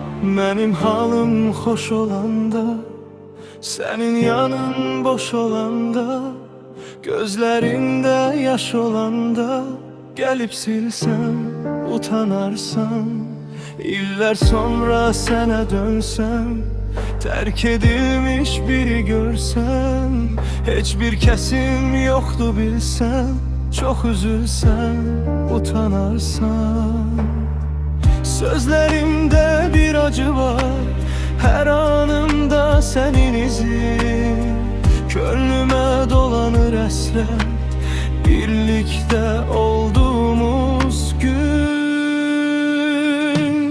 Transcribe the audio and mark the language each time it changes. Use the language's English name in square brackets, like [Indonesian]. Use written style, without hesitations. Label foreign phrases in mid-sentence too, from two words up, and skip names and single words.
[Azerbaijani] Mənim halım xoş olanda, sənin yanın boş olanda, gözlərində yaş olanda, gəlib silsəm, utanarsan. İllər sonra sənə dönsəm, terk edilmiş biri görsəm, heç bir kəsim yoxdu bilsəm, çox üzülsəm, utanarsan. [Turkish] Sözlerimde bir acı var, her anımda senin izin. Gönlüme dolanır esrer, birlikte olduğumuz gün.